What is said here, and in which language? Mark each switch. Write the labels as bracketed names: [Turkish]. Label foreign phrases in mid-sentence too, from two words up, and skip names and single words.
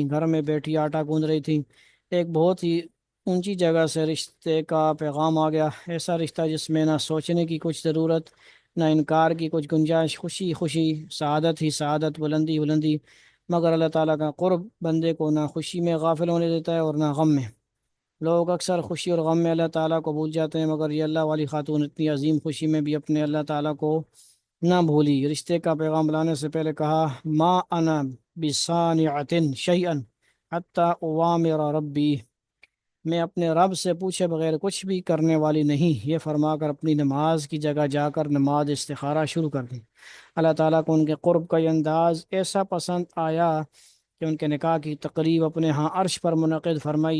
[Urdu] گھر میں بیٹھی آٹا گوندھ رہی تھی، ایک بہت ہی اونچی جگہ سے رشتے کا پیغام آ گیا، ایسا رشتہ جس میں نہ سوچنے کی کچھ ضرورت، نہ انکار کی کچھ گنجائش، خوشی خوشی، سعادت ہی سعادت، بلندی بلندی، مگر اللہ تعالیٰ کا قرب بندے کو نہ خوشی میں غافل ہونے دیتا ہے اور نہ غم میں۔ لوگ اکثر خوشی اور غم میں اللہ تعالیٰ کو بھول جاتے ہیں، مگر یہ اللہ والی خاتون اتنی عظیم خوشی میں بھی اپنے اللہ تعالیٰ کو نہ بھولی۔ رشتے کا پیغام لانے سے پہلے کہا [Arabic] ما انا بصانعۃ شیئا حتی اوامر ربی، [Urdu] میں اپنے رب سے پوچھے بغیر کچھ بھی کرنے والی نہیں، یہ فرما کر اپنی نماز کی جگہ جا کر نماز استخارہ شروع کر دی۔ اللہ تعالیٰ کو ان کے قرب کا یہ انداز ایسا پسند آیا کہ ان کے نکاح کی تقریب اپنے ہاں عرش پر منعقد فرمائی۔